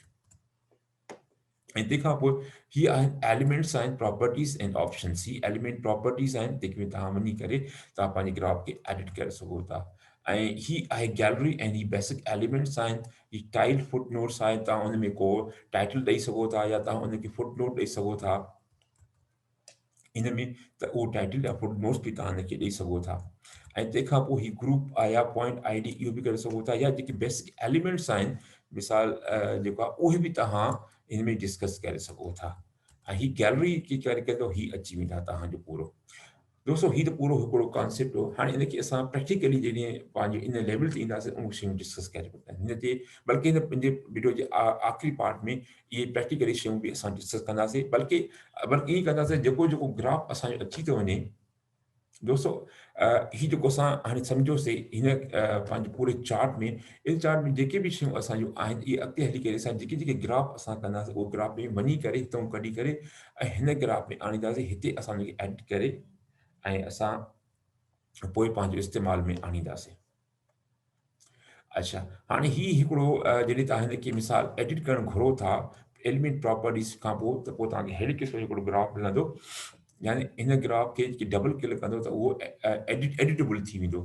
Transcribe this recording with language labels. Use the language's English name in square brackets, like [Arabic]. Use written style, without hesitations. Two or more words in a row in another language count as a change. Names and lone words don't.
[Sindhi] ऐं तंहिंखां पोइ ही आहिनि एलिमेंट्स आहिनि [English] properties and options. [Sindhi] ही [English] element properties [Sindhi] आहिनि जंहिंमें तव्हां वञी करे तव्हां पंहिंजे ग्राफ खे एडिट करे सघो था। ऐं ही आहे गैलरी ऐं ही [English] basic elements [Sindhi] आहिनि। ही टाइल फुट नोट्स आहे, तव्हां उन में को टाइटल ॾेई सघो था या तव्हां उनखे फुट नोट ॾेई सघो था इन में, त उहो टाइटल या फुट नोट्स बि तव्हां उनखे ॾेई सघो था। ऐं तंहिंखां पोइ ही ग्रुप आहे या [English] point ID [Sindhi] इहो बि करे सघो था, या जेके [English] basic elements [Sindhi] आहिनि मिसाल जेको आहे उहे बि तव्हां इन में डिस्कस करे सघो था। ऐं ही गैलरी की करे तो ही अची वेंदा तव्हांजो पूरो। दोस्तों ही त पूरो हिकिड़ो कॉन्सेप्ट हो। हाणे इनखे असां प्रैक्टिकली जॾहिं पंहिंजे इन लेवल ते ईंदासीं उहो शयूं डिस्कस करे सघंदा आहियूं। हिन ते बल्कि हिन पंहिंजे वीडियो जे आख़िरी पार्ट में इहे प्रैक्टिकली शयूं बि असां डिस्कस कंदासीं। बल्कि ईअं कंदासीं जेको जेको ग्राफ असांजो अची थो वञे दोस्तों, ही जेको असां हाणे सम्झोसीं हिन पंहिंजे पूरे चार्ट में, इन चार्ट में जेके बि शयूं असांजूं आहिनि इहे अॻिते हली करे असां जेके जेके ग्राफ असां कंदासीं उहो ग्राफ में वञी करे हितां कढी करे ऐं हिन ग्राफ में आणींदासीं, हिते असां हुनखे एडिट करे ऐं असां पोइ पंहिंजो इस्तेमाल में आणींदासीं। अच्छा, हाणे ही हिकिड़ो जॾहिं तव्हां हिनखे मिसाल एडिट करणु घुरो था [English] element properties [Sindhi] खां पोइ, त पोइ तव्हांखे अहिड़े क़िस्म जो हिकिड़ो ग्राफ मिलंदो, यानी हिन ग्राफ खे [English] double click [Sindhi] कंदो त उहो एडिटेबल थी वेंदो।